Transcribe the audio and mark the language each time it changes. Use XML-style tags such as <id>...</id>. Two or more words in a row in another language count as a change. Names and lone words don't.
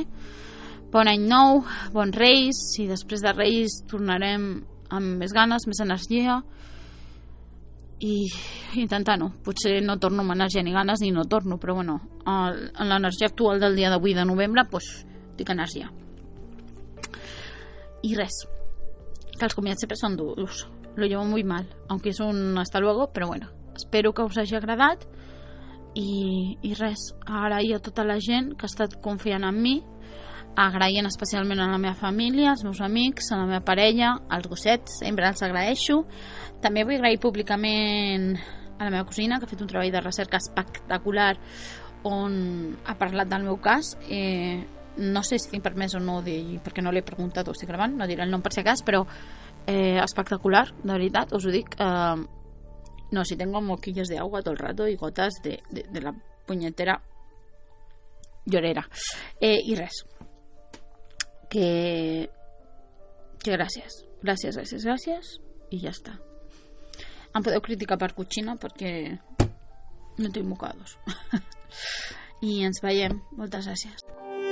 <ca>Bon any nou, bons Reis, i després de Reis tornarem amb més ganes, més energia, i intentar-ho. Potser no torno amb energia ni ganes ni no torno, però bueno, en l'energia actual del dia d'avui de novembre pues tinc energia. Y res, que els comiats sempre són durs,</ca> <es>lo llevo muy mal, aunque es un hasta luego, pero bueno,</es> <ca>espero que us hagi agradat. I res, agrair a tota la gent que ha estat confiant en mi, agraint especialment a la meva família, als meus amics, a la meva parella, als gossets, sempre els agraeixo. També vull agrair públicament a la meva cosina, que ha fet un treball de recerca espectacular on ha parlat del meu cas. No sé si tinc permès o no dir, perquè no l'he preguntat o estic gravant, no diré el nom per si acas, però espectacular, de veritat, us ho dic. No,</ca> <es>si tengo moquillos de agua todo el rato y gotas de la puñetera llorera.</es> <ca>I res, que gràcies i ja està. Em podeu criticar per cochina perquè no tinc mocados. I ens veiem. Moltes gràcies.</ca>